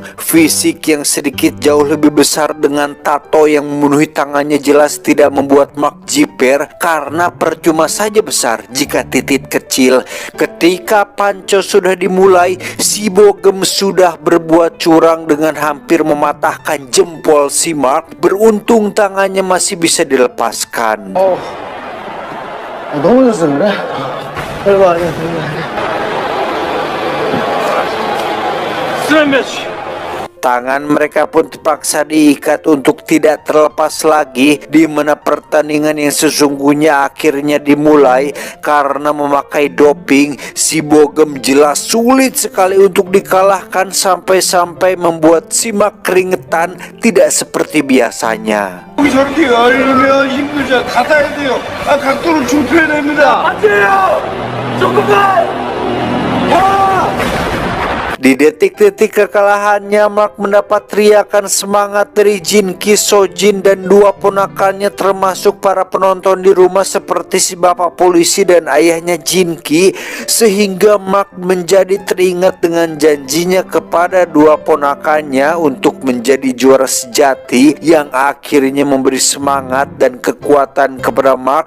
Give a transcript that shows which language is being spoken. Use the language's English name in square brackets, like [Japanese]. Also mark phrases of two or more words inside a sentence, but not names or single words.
[Indonesian] Fisik yang sedikit jauh lebih besar dengan tato yang memenuhi tangannya jelas tidak membuat Mark jiper, karena percuma saja besar jika titik kecil. Ketika panco sudah dimulai, si Bogem sudah berbuat curang dengan hampir mematahkan jempol si Mark. Beruntung tangannya masih bisa dilepaskan. [Korean] 너무 졌어 그래? 별거 아니야, 별거 아니야. 스매시. [Indonesian] Tangan mereka pun terpaksa diikat untuk tidak terlepas lagi, di mana pertandingan yang sesungguhnya akhirnya dimulai. Karena memakai doping, si Bogem jelas sulit sekali untuk dikalahkan, sampai-sampai membuat si Mark keringetan tidak seperti biasanya. [Korean] 저렇게 열리면 힘들죠. 가다야 돼요. 각도를 좁혀야 됩니다. 안 돼요. 조금만. [Indonesian] Di detik-detik kekalahannya, Mark mendapat teriakan semangat dari Jin-ki, Sojin, dan dua ponakannya, termasuk para penonton di rumah seperti si bapak polisi dan ayahnya Jin-ki, sehingga Mark menjadi teringat dengan janjinya kepada dua ponakannya untuk menjadi juara sejati, yang akhirnya memberi semangat dan kekuatan kepada Mark.